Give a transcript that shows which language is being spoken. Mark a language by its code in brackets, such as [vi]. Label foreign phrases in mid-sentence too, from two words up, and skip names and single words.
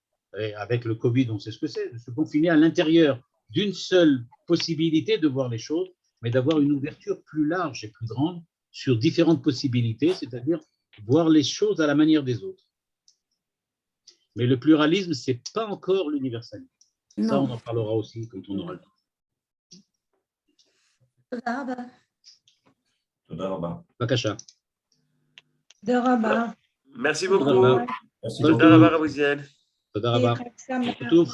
[fr] Et avec le Covid, on sait ce que c'est, de se confiner à l'intérieur d'une seule possibilité de voir les choses, mais d'avoir une ouverture plus large et plus grande sur différentes possibilités, c'est-à-dire voir les choses à la manière des autres. Mais le pluralisme, ce n'est pas encore l'universalisme. Ça, on en parlera aussi quand on aura le temps. [he] תודה רבה. בבקשה. תודה רבה. [fr] Merci beaucoup. [he] תודה רבה. תודה רבה, רב עוזיאל. תודה רבה. כתוב